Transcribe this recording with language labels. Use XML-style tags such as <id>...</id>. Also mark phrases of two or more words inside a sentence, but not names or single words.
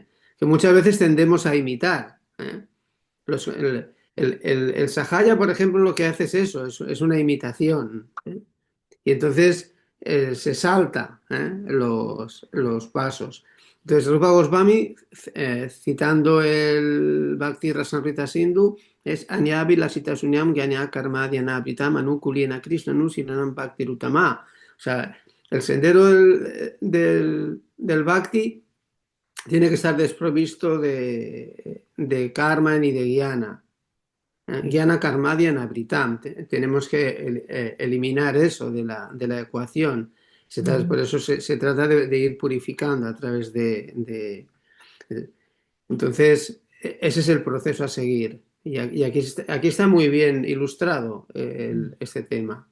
<es>Que muchas veces tendemos a imitar, ¿eh? El Sahaya, por ejemplo, lo que hace es eso, es una imitación, ¿eh? Y entonces se salta, ¿eh? Los pasos. Entonces, Rupa Goswami, citando el Bhakti Rasamrita Sindhu, es</es> <sa>Anyabi Lasita Sunyam Gyanya Karma Dhyana Abritam Anukulina Krishna Nusinanam Bhakti Rutama.</sa> <es>O sea, el sendero del Bhakti tiene que estar desprovisto de karma ni de guiana.</es> <sa>Guiana karma dhyana britam.</sa> <es>Tenemos que eliminar eso de la ecuación. Ujú. Por eso se trata de ir purificando a través Entonces, ese es el proceso a seguir. Y aquí está muy bien ilustrado este tema.</es>